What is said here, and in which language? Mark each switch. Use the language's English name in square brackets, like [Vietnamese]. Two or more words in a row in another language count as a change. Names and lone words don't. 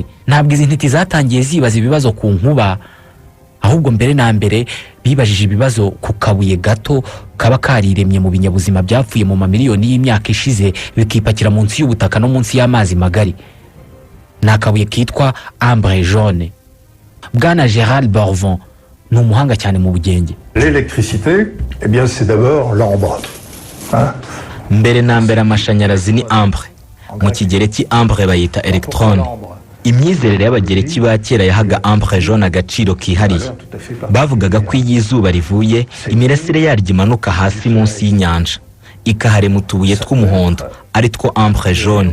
[Kinyarwanda] Ntabwo izi ntiti zatangiye zibaza ibibazo ku nkuba, ahubwo mbere na mbere bibajije ibibazo ku kabuye gato kaba kariremye mu binyabuzima byapfuye mu mamiliyoni y'imyaka ishize bikipakira munsi y'ubutaka no munsi y'amazi magari. Ni akabuye kitwa [French] ambre jaune. [Kinyarwanda] Bwana Gérald Borvon ni umuhanga cyane mu bugenge. [French] L'électricité, eh bien c'est d'abord l'ambre. [Kinyarwanda] Mbere na mbere amashanyarazi ni ambre. Mu kigereki ambre bayita electron. Imyizerere y'abagereki ba kera yahaga [French] ambre jaune [Kinyarwanda] agaciro kihariye. Bavugaga ko iyo izuba rivuye imirasire yaryo imanuka hasi munsi y'inyanja ikaharema utubuye tw'umuhondo ari two [French] ambre jaune.